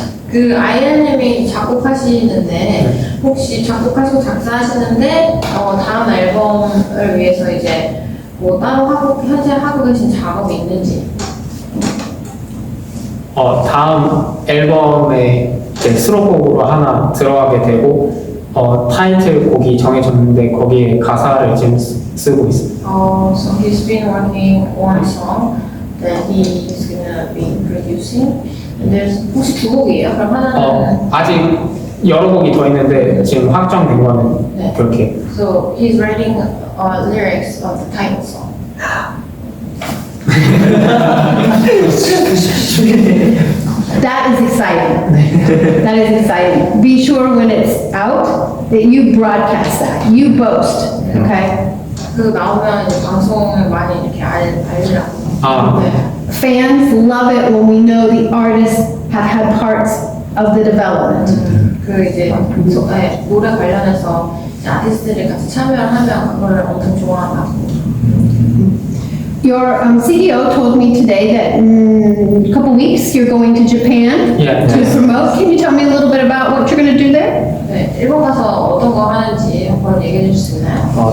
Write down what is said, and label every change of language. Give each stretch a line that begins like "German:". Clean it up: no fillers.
Korean: 그 아이언님이 작곡하시는데 혹시 작곡하시고 작사하시는데 다음 앨범을 위해서 이제 뭐 따로 현재 하고 계신 작업이 있는지. 다음 앨범에 이제 수록곡으로 하나 들어가게 되고 타이틀곡이 정해졌는데 거기에 가사를 지금 쓰고 있습니다.
English: So he's been working on a song that he's gonna be producing. And there's
Korean: 혹시 두 곡이에요? 그럼 하나는 아직 여러 곡이 더 있는데 지금 확정된 거는 네. 그렇게.
English: So he's writing lyrics of the title song. That is exciting. That is exciting. Be sure when it's out that you broadcast that, you boast, okay?
Korean: 그 나오면 이제 방송을 많이 이렇게 알리라고. 네.
English: Fans love it when we know the artists have had parts of the development.
Korean: 그 이제 노래 관련해서 이제 아티스트들이 같이 참여를 하면 그걸 엄청 좋아하고.
English: Your CDO told me today that in a couple weeks you're going to Japan to promote. Can you tell me a little bit about what you're going to do there?
Korean: 네, 일본 가서 어떤 거 하는지 한번 얘기해 주실 수 있나요?